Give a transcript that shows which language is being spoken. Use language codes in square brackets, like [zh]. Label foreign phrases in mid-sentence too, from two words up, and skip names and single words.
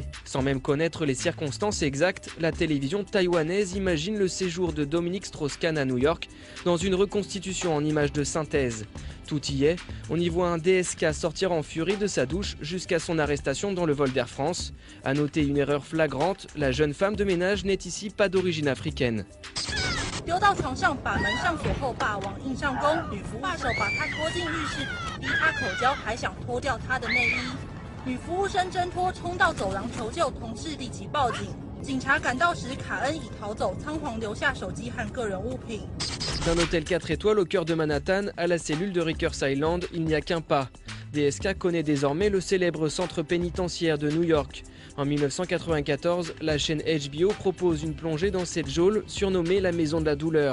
[fr] Sans même connaître les circonstances exactes, la télévision taïwanaise imagine le séjour de Dominique Strauss-Kahn à New York dans une reconstitution en images de synthèse. Tout y est, on y voit un DSK sortir en furie de sa douche jusqu'à son arrestation dans le vol d'Air France. À noter une erreur flagrante, la jeune femme de ménage n'est ici pas d'origine africaine. [zh] 丢到床上，把门上锁后，霸王硬上弓。女服务手把他拖进浴室，逼他口交，还想脱掉他的内衣。女服务生挣脱，冲到走廊求救，同事立即报警。警察赶到时，卡恩已逃走，仓皇留下手机和个人物品。 [fr] D'un hôtel 4 étoiles au cœur de Manhattan à la cellule de Rikers Island, il n'y a qu'un pas. DSK connaît désormais le célèbre centre pénitentiaire de New York. En 1994, la chaîne HBO propose une plongée dans cette geôle surnommée la Maison de la Douleur.